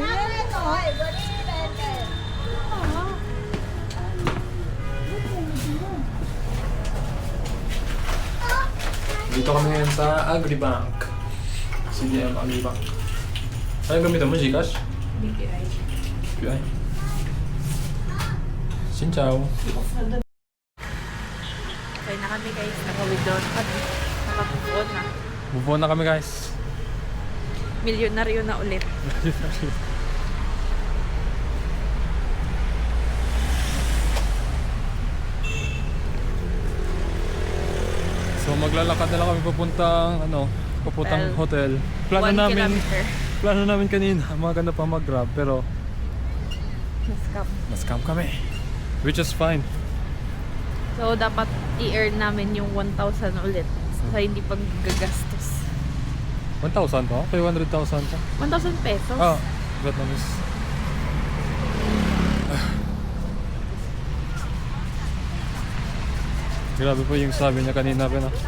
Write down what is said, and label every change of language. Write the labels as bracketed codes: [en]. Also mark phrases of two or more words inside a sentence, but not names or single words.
[tl] Dito kami ngayon sa Agribank. CDM Agribank. Ano gamitin mo? Gcash? BPI. QI. [vi] Xin chào. [tl] Okay na kami guys. Naka-withdraw na kami. Naka-move na. Move on na kami guys. Milyonaryo na ulit. So maglalakad na lang kami papuntang hotel. 1 kilometer. Plano namin kanina, maganda pa mag-grab pero Nascam. na-scam kami. [en] Which is fine. [tl] So, dapat i-earn namin yung 1,000 ulit sa hindi paggagastos. 1,000 pa? Kaya 100,000 pa? 1,000 pesos? Ah, Vietnamese. Grabe po yung sabi niya kanina pa na.